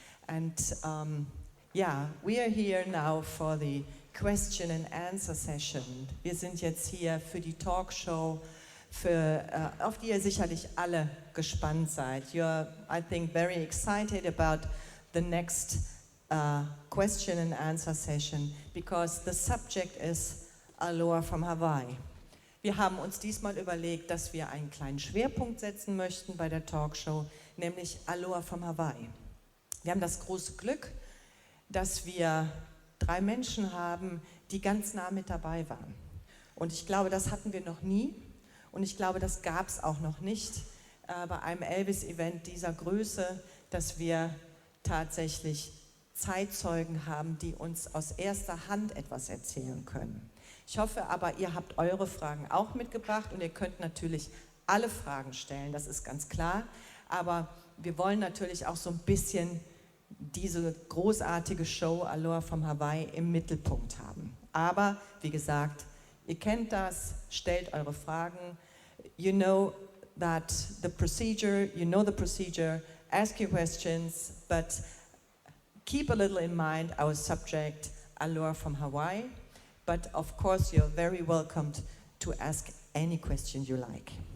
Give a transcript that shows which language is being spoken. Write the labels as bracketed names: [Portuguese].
[English] And we are here now for the question and answer session. [German] Wir sind jetzt hier für die Talkshow, auf die ihr sicherlich alle gespannt seid. [English] You're, I think, very excited about the next question and answer session because the subject is Aloha from Hawaii. [German] Wir haben uns diesmal überlegt, dass wir einen kleinen Schwerpunkt setzen möchten bei der Talkshow, nämlich Aloha from Hawaii. Wir haben das große Glück, dass wir 3 Menschen haben, die ganz nah mit dabei waren. Und ich glaube, das hatten wir noch nie und ich glaube, das gab es auch noch nicht bei einem Elvis-Event dieser Größe, dass wir tatsächlich Zeitzeugen haben, die uns aus erster Hand etwas erzählen können. Ich hoffe aber, ihr habt eure Fragen auch mitgebracht und ihr könnt natürlich alle Fragen stellen, das ist ganz klar. Aber wir wollen natürlich auch so ein bisschen diese großartige Show Aloha from Hawaii im Mittelpunkt haben. Aber wie gesagt, ihr kennt das, stellt eure Fragen. [English] You know that the procedure, ask your questions, but keep a little in mind our subject, Aloha from Hawaii. But of course, you're very welcomed to ask any question you like.